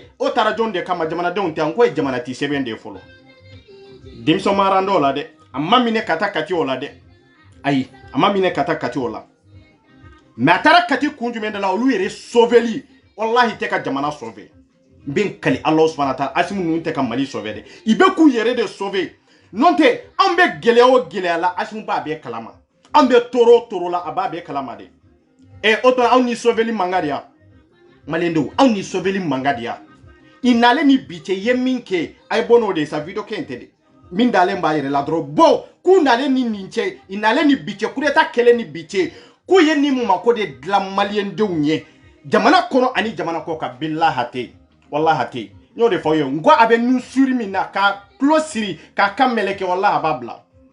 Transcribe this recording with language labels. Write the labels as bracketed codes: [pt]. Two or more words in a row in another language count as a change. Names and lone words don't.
[bm] o taara jɔn de kama jamanadenw tɛ an ko ye jamana ti sɛbɛn de fɔlɔ denmisɛn ma rando o la dɛ a ma minɛ ka taa kati o la dɛ ayi a ma minɛ ka taa kati o la mais a taara kati kun jumɛn de la olu yɛrɛ sauveli wallahi tɛ ka jamana sauver n bɛ kali [ar] الله سبحانه وتعالى [bm] Asimu ninnu tɛ ka Mali sauver dɛ i bɛ k'u yɛrɛ de sauver non tɛ an bɛ gɛlɛya o gɛlɛya la Asimu b'a bɛɛ kalama an bɛ tɔɔrɔ o tɔɔrɔ la a b'a bɛɛ kalama de o tɔ aw ni sauveli manga de ya Maliyɛndenw aw ni sauveli manga de ya i nalen ni bi cɛ ye min kɛ a ye bɔ n'o de ye sa video kɛ in tɛ de min dalen b'a yɛrɛ la dɔrɔn bon k'u nalen ni nin cɛ i nalen ni bi cɛ [fr] coup d'état [bm] kɛlen ni bi cɛ k'u ye ni mako de dilan Maliyɛndenw ye jamana kɔnɔ ani jamana kɔ kan billahi hatɛ wallahi hatɛ n y'o de fɔ aw ye n ko a bɛ nu suri min na ka tulo siri k'a ka mɛlɛkɛ wallahi a b'a bila